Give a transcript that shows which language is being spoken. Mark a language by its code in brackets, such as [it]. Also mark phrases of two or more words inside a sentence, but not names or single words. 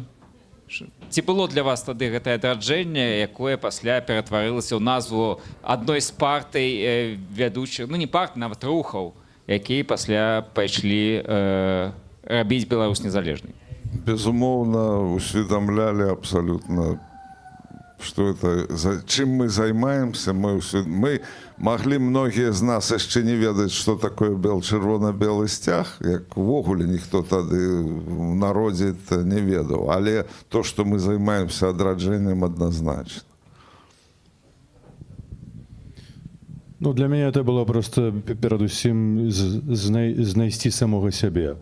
[be] Ці было для вас тады гэтае адраджэнне, якое пасля ператварылася ў назву адной з партый вядучых, ну не парт, нават рухаў, якія пасля пайшлі рабіць Беларусь незалежнай? [ru] Безумоўна, усведомляли абсолютно, что это, [be] чым мы займаемся. Мы маглі многія з нас яшчэ не ведаць, што такое чырвона-белы сцяг, як увогуле ніхто тады в народзе не ведаў. Але то, што мы займаемся адраджэннем, адназначна. Ну, для мяне [ru] это было просто [be] перадусім знайсці самога сябе.